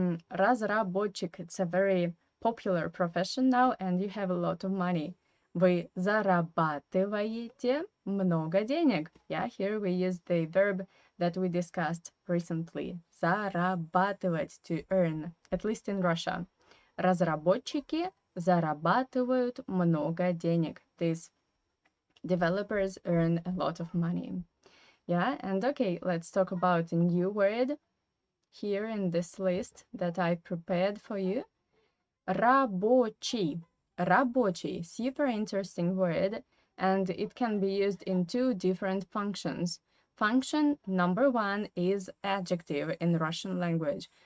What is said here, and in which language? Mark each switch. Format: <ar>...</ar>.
<en>Разработчик, it's a very popular profession now, and you have a lot of money.</en> <ru>Вы зарабатываете много денег.</ru> <en>Yeah, here we use the verb that we discussed recently. Зарабатывать, to earn, at least in Russia.</en> <ru>Разработчики зарабатывают много денег.</ru> <en>These developers earn a lot of money. Yeah, and okay, let's talk about a new word here in this list that I prepared for you.</en> <ru>Рабочий.</ru> <en>Рабочий, super interesting word, and it can be used in two different functions. Function number one is adjective in Russian language.</en>